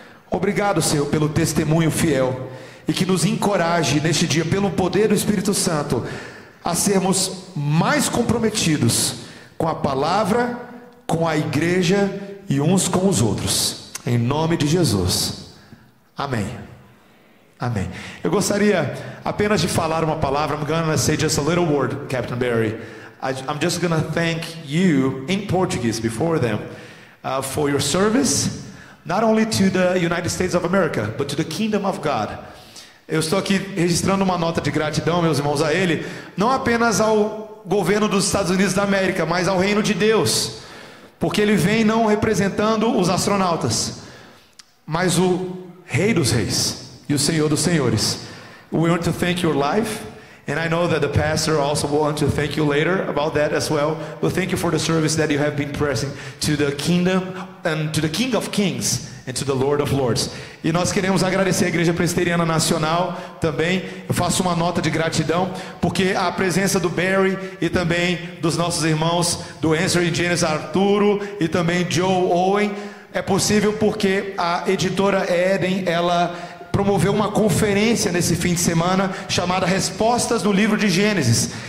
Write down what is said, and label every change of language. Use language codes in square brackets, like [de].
[pt] Obrigado, Senhor, pelo testemunho fiel, e que nos encoraje neste dia, pelo poder do Espírito Santo, a sermos mais comprometidos com a palavra, com a igreja e uns com os outros, em nome de Jesus, amém. Amém. Eu gostaria apenas de falar uma palavra. [en] I'm going to say just a little word, Captain Barry. I'm just going to thank you in Portuguese before them for your service, not only to the United States of America, but to the kingdom of God. [pt] Eu estou aqui registrando uma nota de gratidão, meus irmãos, a ele, não apenas ao governo dos Estados Unidos da América, mas ao reino de Deus, porque ele vem não representando os astronautas, mas o Rei dos Reis e o Senhor dos Senhores. [en] We want to thank your life, and I know that the pastor also wants to thank you later about that as well. But thank you for the service that you have been pressing to the kingdom and to the King of Kings and to the Lord of Lords. [pt] E nós queremos agradecer a Igreja Presbiteriana Nacional também. Eu faço uma nota de gratidão, porque a presença do Barry e também dos nossos irmãos do Answering Genesis, Arturo e também Joe Owen, é possível porque a editora Eden, ela promoveu uma conferência nesse fim de semana chamada Respostas no Livro de Gênesis.